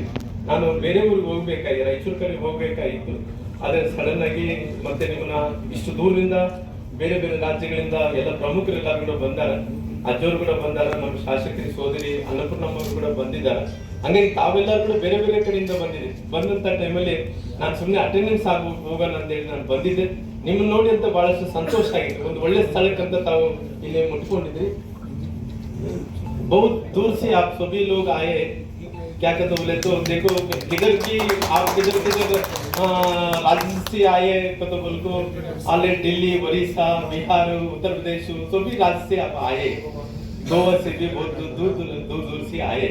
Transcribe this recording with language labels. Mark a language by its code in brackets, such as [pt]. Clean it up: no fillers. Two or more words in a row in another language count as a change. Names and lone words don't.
[kn] ನಾನು ಬೇರೆ ಊರಿಗೆ ಹೋಗ್ಬೇಕಾಗಿ ರಾಯಚೂರು ಕಡೆ ಹೋಗ್ಬೇಕಾಗಿತ್ತು, ಆದ್ರೆ ಸಡನ್ ಆಗಿ ಮತ್ತೆ ನಿಮ್ಮನ್ನ ಇಷ್ಟು ದೂರದಿಂದ ಬೇರೆ ಬೇರೆ ರಾಜ್ಯಗಳಿಂದ ಎಲ್ಲ ಪ್ರಮುಖರೆಲ್ಲರೂ ಕೂಡ ಬಂದಾರ, ಅಜ್ಜವರು ಕೂಡ ಬಂದಾರ, ನಮ್ಮ ಶಾಸಕರಿ ಸೋದರಿ ಅನ್ನಪೂರ್ಣಮ್ಮರು ಕೂಡ ಬಂದಿದ್ದಾರೆ. ಹಂಗಾಗಿ ತಾವೆಲ್ಲರೂ ಕೂಡ ಬೇರೆ ಬೇರೆ ಕಡೆಯಿಂದ ಬಂದಂತ ಟೈಮಲ್ಲಿ ನಾನು ಸುಮ್ಮನೆ ಅಟೆಂಡೆನ್ಸ್ ಹೋಗೋಣ ಅಂತೇಳಿ ನಾನು ಬಂದಿದ್ದೆ. ನಿಮ್ಮನ್ನ ನೋಡಿ ಅಂತ ಬಹಳಷ್ಟು ಸಂತೋಷ ಆಗಿದೆ. ಒಂದು ಒಳ್ಳೆ ಸ್ಥಳಕ್ಕಂತ ತಾವು ಇಲ್ಲಿ ಮುಟ್ಕೊಂಡಿದ್ರಿ. [hi] बहुत दूर से आप सभी लोग आए, क्या कहते बोले तो देखो किधर की आप किधर राज्य से आए तो बोल को आले दिल्ली, उड़ीसा, बिहार, उत्तर प्रदेश सभी राज्य से आप आए, गोवा से भी बहुत दूर से आए.